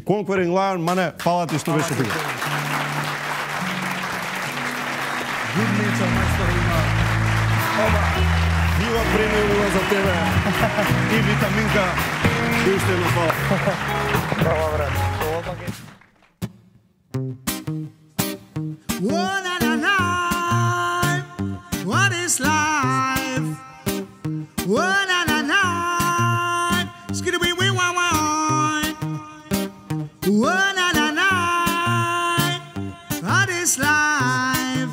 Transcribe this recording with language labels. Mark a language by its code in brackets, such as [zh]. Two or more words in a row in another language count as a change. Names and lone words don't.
[mk] Conquering Lion, мане, фала ти што беше тука. Good Nature, мајстор, има Дива премиула за тебе и витаминка и уште едно фала. Браво, брат. [en] One and a night, what is life? One and a night, skiddy wee wee wah wah. One and a night, what is life?